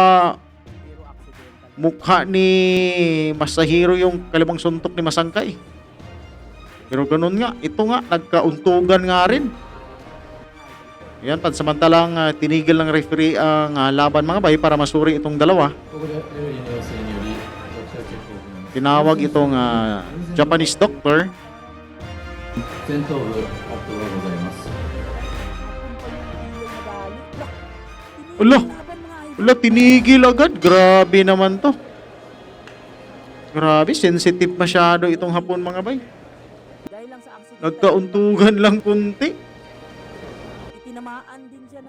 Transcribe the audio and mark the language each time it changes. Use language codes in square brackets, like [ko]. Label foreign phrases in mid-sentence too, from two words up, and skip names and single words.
[tl] Pero accidental. mukha ni Masahiro yung kalimang suntok ni Masangkay. Pero ganun nga, ito nga, nagkauntugan nga rin. Yan, pansamantalang tinigil ng referee ang laban mga bay para masuri itong dalawa. [ja] ここでレフェリーの要請によりドクターチェックを行います。 [tl] Tinawag itong Japanese doctor. [ja] 前頭部圧迫がございます。 [tl] Ulo! Wala, tinigil agad. Grabe naman to. Grabe, sensitive masyado itong hapon mga bay. Dahil lang sa accident. Nagkauntugan lang kunti. Itinamaan din siya ng